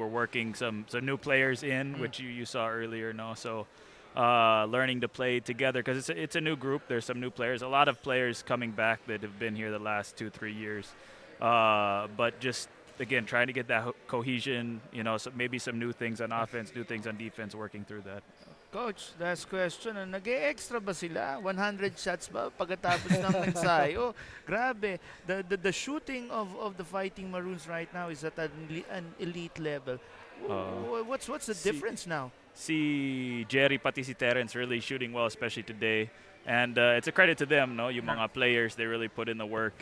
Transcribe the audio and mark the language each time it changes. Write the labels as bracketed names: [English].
[English] We're working some new players in, which you saw earlier, So learning to play together, because it's a new group. There's some new players, a lot of players coming back that have been here the last 2-3 years. But just again, trying to get that cohesion, so maybe some new things on offense, new things on defense, working through that. Coach, last question. [Filipino] Nag-e-extra ba sila? 100 shots ba pagkatapos ng ensayo? Grabe. [English] The shooting of the Fighting Maroons right now is at an elite level. What's the difference now? Si Jerry pati si Terence really shooting well, especially today. And it's a credit to them, [Filipino] yung mga players, [English] they really put in the work.